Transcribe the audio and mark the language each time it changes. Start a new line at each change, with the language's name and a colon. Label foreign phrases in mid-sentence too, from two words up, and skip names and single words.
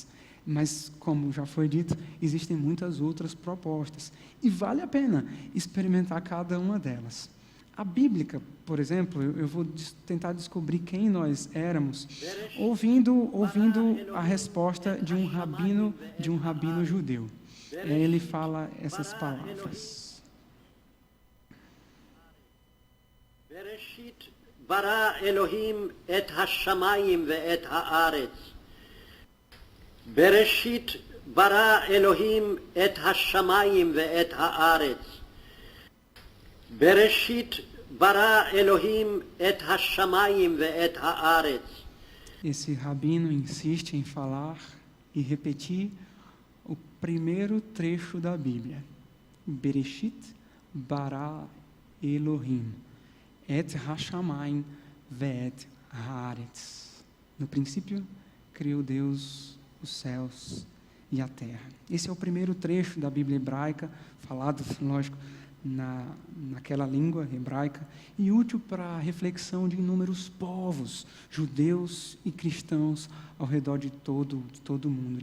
Portuguese: Mas, como já foi dito, existem muitas outras propostas, e vale a pena experimentar cada uma delas. A bíblica, por exemplo, eu vou tentar descobrir quem nós éramos, ouvindo a resposta de um rabino judeu. Ele fala essas palavras.
Hebrew: בראשית ברא אלהים את השמים ואת הארץ. בראשית ברא אלהים את השמים ואת הארץ. בראשית ברא אלהים את השמים ואת הארץ.
Portuguese: Esse rabino insiste em falar e repetir o primeiro trecho da Bíblia.
Hebrew: בראשית ברא אלהים את השמים ואת הארץ.
Portuguese: No princípio, criou Deus os céus e a terra. Esse é o primeiro trecho da Bíblia hebraica, falado, lógico, naquela língua hebraica, e útil para a reflexão de inúmeros povos, judeus e cristãos, ao redor de todo o mundo.